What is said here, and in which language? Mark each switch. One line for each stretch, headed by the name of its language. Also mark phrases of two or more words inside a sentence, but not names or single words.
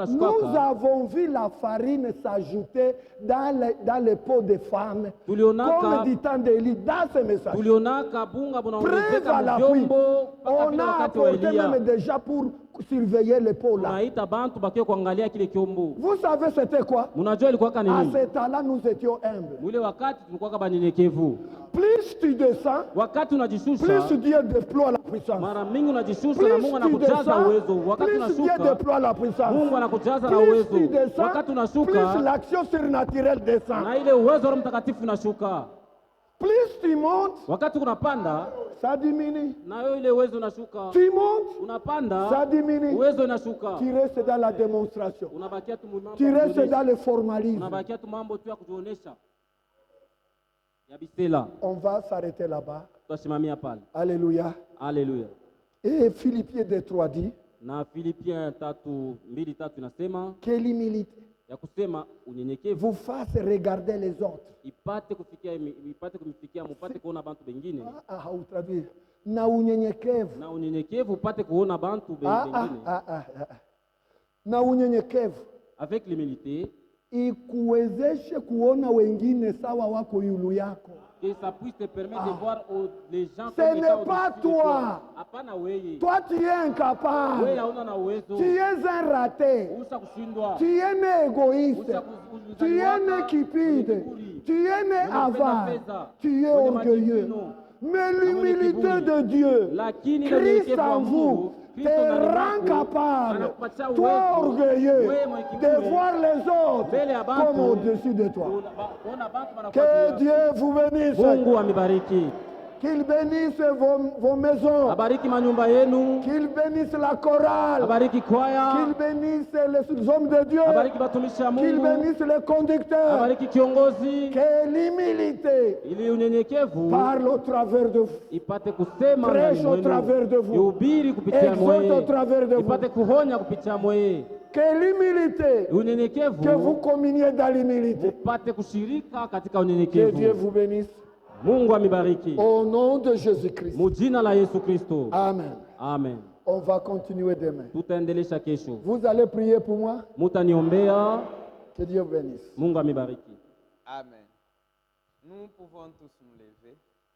French: Nous
Swahili: anashukaka.
French: avons vu la farine s'ajouter dans les pots de femmes,
Swahili: Tulionaka-
French: comme du temps d'Élie, dans ce message.
Swahili: Tulionaka bunga
French: Preuve
Swahili: bunaongezeka
French: à l'appui,
Swahili: mvyombo mpaka
French: on
Swahili: vile
French: a
Swahili: wakati wa
French: apporté
Swahili: Elia.
French: même déjà pour surveiller les pots là.
Swahili: Tunaita bantu bakie kuangalia kile kiombo.
French: Vous savez c'était quoi?
Swahili: Munajua ilikuwaka
French: À
Swahili: nini?
French: ce temps-là, nous étions humbles.
Swahili: Mwile wakati tulikuwaka banyenyekevu.
French: Plus tu descends,
Swahili: Wakati unajishusha,
French: plus Dieu déploie la puissance.
Swahili: mara mingi unajishusha
French: Plus
Swahili: na Mungu
French: tu
Swahili: anakujaza
French: descends,
Swahili: uwezo. Wakati
French: plus Dieu
Swahili: unashuka,
French: déploie la puissance.
Swahili: Mungu anakujaza na
French: Plus
Swahili: uwezo.
French: tu descends,
Swahili: Wakati
French: plus
Swahili: unashuka,
French: l'action surnaturelle descend.
Swahili: na ile uwezo wa Roho Mtakatifu unashuka.
French: Plus tu montes,
Swahili: Wakati unapanda
French: ça diminue.
Swahili: na wewe ile uwezo unashuka.
French: Tu montes,
Swahili: Unapanda
French: ça diminue.
Swahili: uwezo unashuka.
French: Tu restes dans la démonstration.
Swahili: Unabakia tu mambo.
French: Tu restes dans le formalisme.
Swahili: Unabakia tu mambo tu ya kujionyesha. Ya bisela.
French: On va s'arrêter là-bas.
Swahili: Tutasimamia pale. Alléluia. Alléluia.
French: Et Philippiens 2:3 dit
Swahili: Na Filipiens 3:2 inasema
French: que l'humilité
Swahili: ya kusema unyenyekevu
French: vous fasse regarder les autres.
Swahili: ipate kumifikia mupate kuona bantu bengine
French: Ou traduire.
Swahili: Na unyenyekevu. na unyenyekevu upate kuona bantu bengine Na unyenyekevu
French: avec l'humilité
Swahili: ikuwezeshe kuona wengine sawa wako yulu yako.
French: que ça puisse te permettre de voir les gens Ce n'est pas toi.
Swahili: Hapana wewe.
French: Toi tu es incapable.
Swahili: Wewe hauna na uwezo.
French: Tu es un raté.
Swahili: Usha kushindwa.
French: Tu es né égoïste. Tu es né cupide. Tu es né avare. Tu es orgueilleux. Mais l'humilité de Dieu, Christ en vous, te rend capable, toi orgueilleux, de voir les autres comme au-dessus de toi. Que Dieu vous bénisse.
Swahili: Mungu amibariki.
French: Qu'il bénisse vos maisons.
Swahili: Abariki manyumba yenu.
French: Qu'il bénisse la chorale.
Swahili: Abariki kwaya.
French: Qu'il bénisse les hommes de Dieu.
Swahili: Abariki batumishi ya Mungu.
French: Qu'il bénisse les conducteurs.
Swahili: Abariki kiongozi.
French: Que l'humilité
Swahili: ili unyenyekevu
French: parle au travers de vous.
Swahili: Ipate kusema
French: Prêche au travers de vous.
Swahili: Ihubiri kupitia
French: Exhorte au travers de vous.
Swahili: Ipate kuhonya kupitia mweye.
French: Que l'humilité,
Swahili: unyenyekevu
French: que vous communiez dans l'humilité.
Swahili: Mupate kushirika katika
French: Que
Swahili: unyenyekevu.
French: Dieu vous bénisse.
Swahili: Mungu amibariki.
French: Au nom de Jésus-Christ.
Swahili: Mujina la Yesu Kristo. Amen. Amen.
French: On va continuer demain.
Swahili: Tutaendelesha kesho.
French: Vous allez prier pour moi.
Swahili: Mutaniombea.
French: Que Dieu vous bénisse.
Swahili: Mungu amibariki. Amen.
French: Nous pouvons tous nous lever.